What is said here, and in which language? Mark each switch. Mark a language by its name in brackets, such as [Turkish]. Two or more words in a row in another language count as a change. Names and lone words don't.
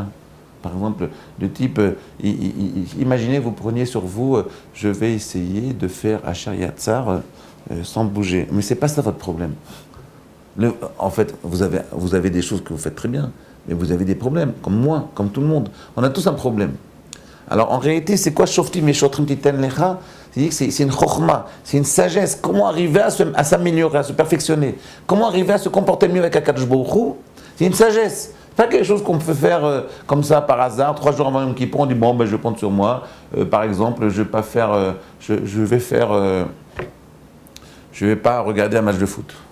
[French] Par exemple, de type, imaginez vous preniez sur vous, je vais essayer de faire [Hebrew] אשר יצר [French] sans bouger. Mais ce n'est pas ça votre problème. En fait, vous avez des choses que vous faites très bien, mais vous avez des problèmes, comme moi, comme tout le monde. On a tous un problème. Alors en réalité, c'est quoi [Hebrew] שופטים ושוטרים תתן לך? [French] C'est une chokhma, c'est une sagesse. Comment arriver à s'améliorer, à se perfectionner? Comment arriver à se comporter mieux avec [Hebrew] הקדוש ברוך הוא? [French] C'est une sagesse. C'est pas quelque chose qu'on peut faire comme ça par hasard. 3 jours avant Yom Kippour, on dit bon, je vais prendre sur moi. Par exemple, je vais pas regarder un match de foot.